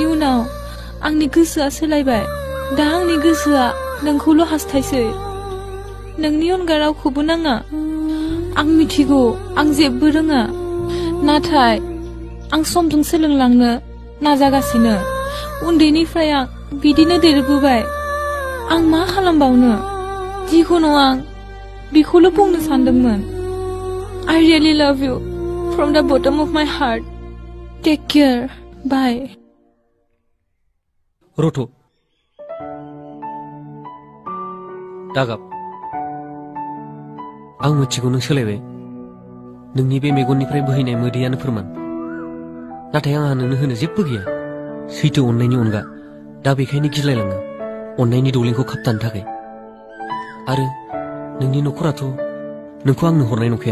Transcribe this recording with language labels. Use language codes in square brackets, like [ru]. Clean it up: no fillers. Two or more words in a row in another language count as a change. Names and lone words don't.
[brx] उनाव आंनि गोसोआ सोलायबाय दा आंनि गोसोआ नोंखौल' हास्थायसै नोंनि अनगा रावखौबो नाङा आं मिथिगौ आं जेबो रोङा नाथाय आं समजों सोलोंलांनो नाजागासिनो उन्दैनिफ्राय आं बिदिनो देरबोबाय आं मा खालामबावनो जिखुनु आं बेखौल' बुंनो सानदोंमोन [en] I really love you from the bottom of my heart take care bye [brx] रथ' दागाब आं मिथिगौ नों सोलायबाय नोंनि बे मेगननिफ्राय बोहैनाय मोदैयानो फोरमान नाथाय आंहा नोंनो होनो जेबो गैया सैथो अननायनि अनगा दा बेखायनो गिलायलाङो अननायनि दौलेंखौ खाबथानो थाखाय आरो नोंनि न'खराथ' नोंखौ आंनो हरनाय नंखाया